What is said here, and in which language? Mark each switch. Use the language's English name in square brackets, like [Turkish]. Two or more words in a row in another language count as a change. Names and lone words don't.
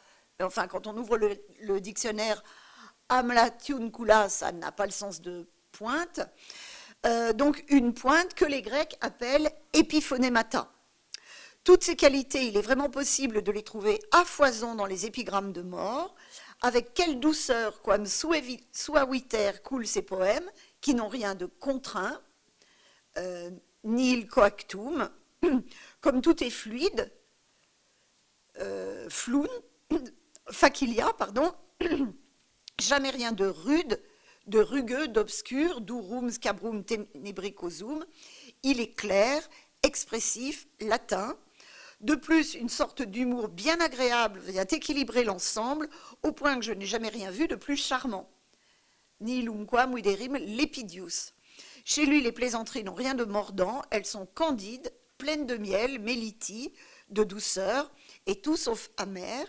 [French] Enfin, quand on ouvre le dictionnaire, amlation kula, ça n'a pas le sens de pointe. Donc une pointe que les Grecs appellent épiphonémata. Toutes ces qualités, il est vraiment possible de les trouver à foison dans les épigrammes de More. Avec quelle douceur, [Latin] quam suaviter [French] coulent ces poèmes, qui n'ont rien de contraint, [Latin] nihil coactum, [French] comme tout est fluide, [Latin] floun, facilia, [French] jamais rien de rude, de rugueux, d'obscur, [Latin] durum, scabrum, tenebricosum. [French] Il est clair, expressif, latin. De plus, une sorte d'humour bien agréable vient équilibrer l'ensemble, au point que je n'ai jamais rien vu de plus charmant. [Latin] Nihilumquam viderim lepidius. [French] Chez lui, les plaisanteries n'ont rien de mordant, elles sont candides, pleines de miel, méliti, de douceur, et tout sauf amer.